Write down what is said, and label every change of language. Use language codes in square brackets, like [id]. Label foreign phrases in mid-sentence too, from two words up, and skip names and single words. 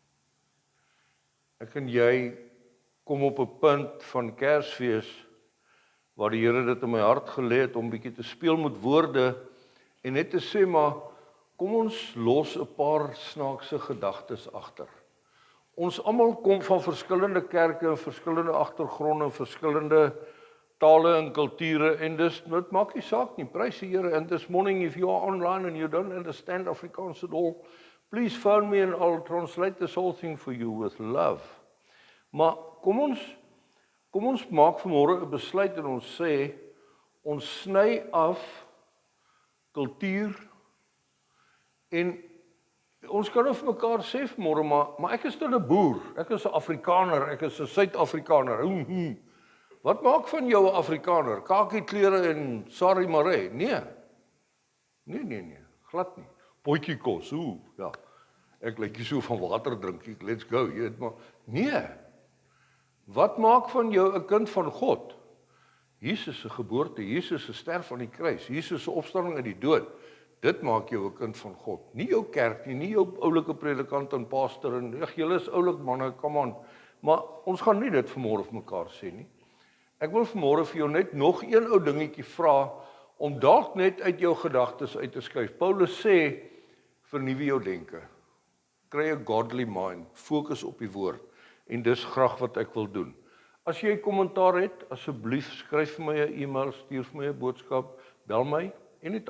[af] Ek en jy kom op 'n punt van Kersfees, waar die Here dit in my hart gelê het om bietjie te speel met woorde, en net te sê, maar kom ons los 'n paar snaakse gedagtes agter. Ons almal kom van verskillende kerke en verskillende agtergronde en verskillende tale en kulture, en dit maak nie saak nie, prys die Here. [en] And this morning, if you are online and you don't understand Afrikaans at all, please phone me and I'll translate this whole thing for you with love. [af] Maar kom ons maak vanmôre 'n besluit en ons sê, ons sny af kultuur, en ons kan nou vir mekaar sê vanmôre, maar ek is nou 'n boer, ek is 'n Afrikaner, ek is 'n Suid-Afrikaner. Wat maak van jou 'n Afrikaner? Kakie klere en sari maree? Nee, glad nie. Potjie kos, ja. Ek lyk nie so van water drink, [en] let's go, [af] jy weet, maar nee. Wat maak van jou 'n kind van God? Jesus se geboorte, Jesus se sterf aan die kruis, Jesus se opstanding uit die dood. Dit maak jou 'n kind van God. Nie jou kerk nie, nie jou oulike predikant en pastor en julle is oulik manne, [en] come on. [af] Maar ons gaan nie dit vanmôre vir mekaar sê nie. Ek wil vanmôre vir jou net nog een ou dingetjie vra om dalk net uit jou gedagtes uit te skuif. Paulus sê, vernuwe jou denke. Kry 'n [en] godly mind, [af] fokus op die woord. En dis graag wat ek wil doen. As jy 'n kommentaar het, asseblief skryf vir my 'n e-mail, stuur vir my 'n boodskap, bel my anytime.